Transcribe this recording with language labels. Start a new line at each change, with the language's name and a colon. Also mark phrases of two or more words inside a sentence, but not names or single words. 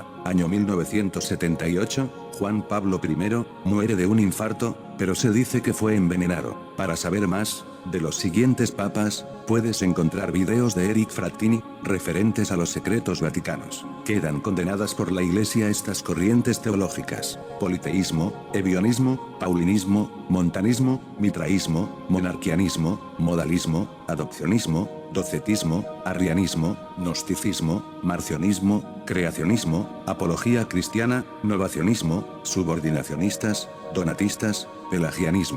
Spanish: Año 1978, Juan Pablo I muere de un infarto, pero se dice que fue envenenado. Para saber más de los siguientes papas, puedes encontrar videos de Eric Frattini referentes a los secretos vaticanos. Quedan condenadas por la Iglesia estas corrientes teológicas: politeísmo, ebionismo, paulinismo, montanismo, mitraísmo, monarquianismo, modalismo, adopcionismo, docetismo, arrianismo, gnosticismo, marcionismo, creacionismo, apología cristiana, novacionismo, subordinacionistas, donatistas, pelagianismo,